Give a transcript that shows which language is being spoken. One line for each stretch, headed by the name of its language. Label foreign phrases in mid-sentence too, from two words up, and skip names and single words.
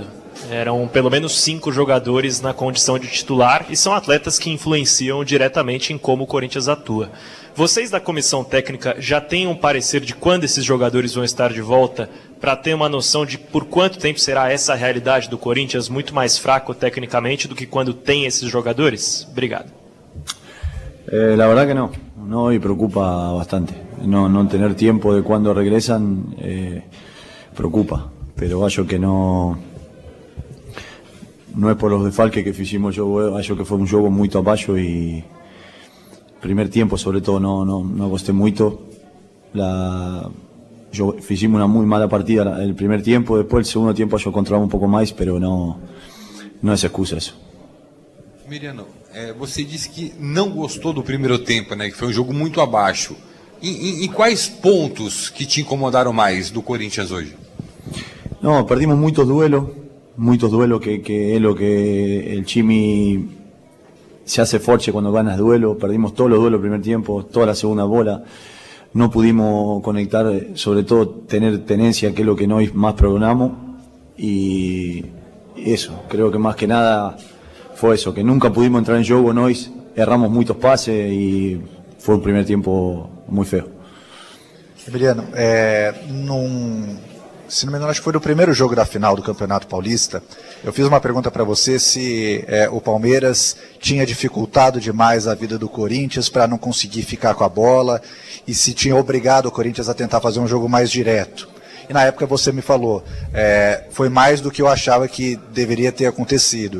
Portuguese: Eram pelo menos 5 jogadores na condição de titular e são atletas que influenciam diretamente em como o Corinthians atua. Vocês da comissão técnica já têm um parecer de quando esses jogadores vão estar de volta para ter uma noção de por quanto tempo será essa realidade do Corinthians muito mais fraco tecnicamente do que quando tem esses jogadores? Obrigado.
Spanish: La verdad que no y preocupa bastante. No tener tiempo de cuando regresan preocupa, pero
Portuguese: acho que
Spanish: no es por los desfalques que fizimos, yo
Portuguese: acho que
Spanish: fue un
Portuguese: jogo muito abaixo
Spanish: y primer tiempo sobre todo no
Portuguese: gosté muito.
Spanish: Fizimos una muy mala partida el primer tiempo, después el segundo tiempo yo controlaba un poco más, pero no es excusa eso.
Portuguese: Emiliano, você disse que não gostou do primeiro tempo, né? Que foi um jogo muito abaixo. Em quais pontos que te incomodaram mais do Corinthians hoje?
Spanish: No, perdimos muchos duelos que es lo que el Chimi se hace fuerte cuando ganas duelos. Perdimos todos los duelos el primer tiempo, toda la segunda bola. No pudimos conectar, sobre todo tener tenencia, que es lo que nosotros más programamos. Y eso, creo que más que nada fue eso, que nunca pudimos entrar en juego, nosotros erramos muchos pases y fue un primer tiempo muy feo.
Portuguese: Emiliano, se não me engano, acho que foi no primeiro jogo da final do Campeonato Paulista, eu fiz uma pergunta para você se o Palmeiras tinha dificultado demais a vida do Corinthians para não conseguir ficar com a bola e se tinha obrigado o Corinthians a tentar fazer um jogo mais direto. E na época você me falou, foi mais do que eu achava que deveria ter acontecido.